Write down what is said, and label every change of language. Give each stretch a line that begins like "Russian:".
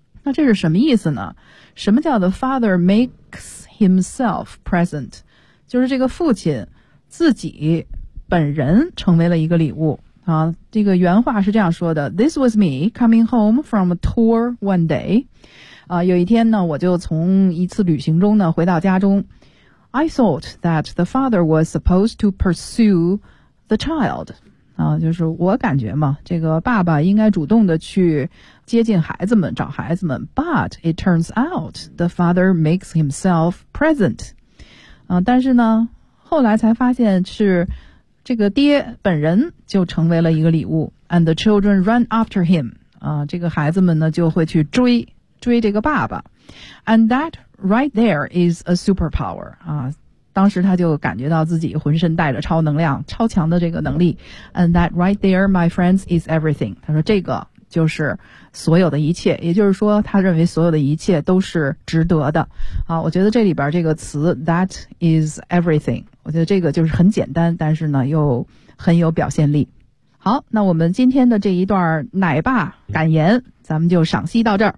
Chinese: 那这是什么意思呢？什么叫
English: the father makes himself present？
Chinese: 就是这个父亲自己本人成为了一个礼物。啊，这个原话是这样说的
English: ：This was me coming home from a tour one day。
Chinese: 啊，有一天呢，我就从一次旅行中呢回到家中。
English: I thought that the father was supposed to pursue the child。
Chinese: 啊，就是我感觉嘛，这个爸爸应该主动的去接近孩子们，找孩子们。
English: But it turns out the father makes himself present。
Chinese: 啊，但是呢，后来才发现是这个爹本人就成为了一个礼物。
English: And the children run after him。
Chinese: 啊，这个孩子们呢就会去追这个爸爸。
English: And that right there is a superpower.
Chinese: 啊，当时他就感觉到自己浑身带着超能量，超强的这个能力。
English: And that right there, my friends, is everything.
Chinese: 他说这个就是所有的一切，也就是说他认为所有的一切都是值得的。啊，我觉得这里边这个词
English: that is everything，
Chinese: 我觉得这个就是很简单，但是呢又很有表现力。好，那我们今天的这一段奶爸感言咱们就赏析到这儿。